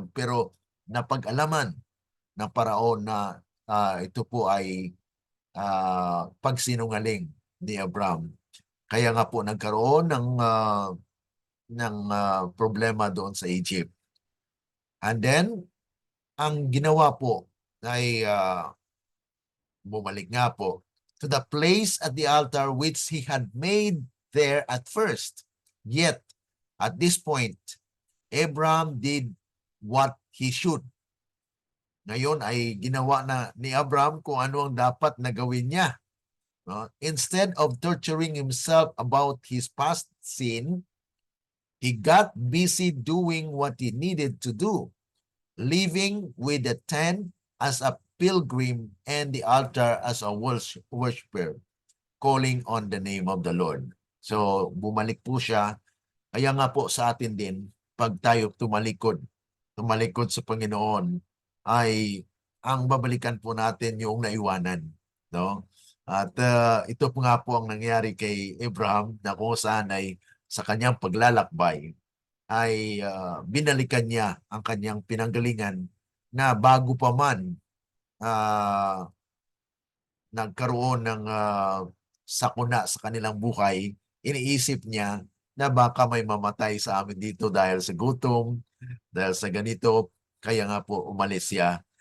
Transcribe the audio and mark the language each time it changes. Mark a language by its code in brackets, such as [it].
[tl] Pero napag-alaman ng Paraon na ito po ay pagsinungaling ni Abraham. Kaya nga po nagkaroon ng problema doon sa Egypt. [en] And then, [tl] ang ginawa po ay bumalik nga po [en] to the place at the altar which he had made there at first. Yet, at this point, Abraham did what he should. [tl] Ngayon ay ginawa na ni Abraham kung ano ang dapat na gawin niya. [en] Instead of torturing himself about his past sin, he got busy doing what he needed to do, living with the tent as a pilgrim and the altar as a worshiper, calling on the name of the Lord. [tl] So, bumalik po siya. Kaya nga po sa atin din, pag tayo tumalikod sa Panginoon, ay ang babalikan po natin yung naiwanan. No? At ito po nga po ang nangyari kay Abraham na kung saan ay sa kanyang paglalakbay ay binalikan niya ang kanyang pinanggalingan na bago pa man nagkaroon ng sakuna sa kanilang buhay, iniisip niya na baka may mamatay sa amin dito dahil sa gutom, dahil sa ganito, kaya nga po umalis siya.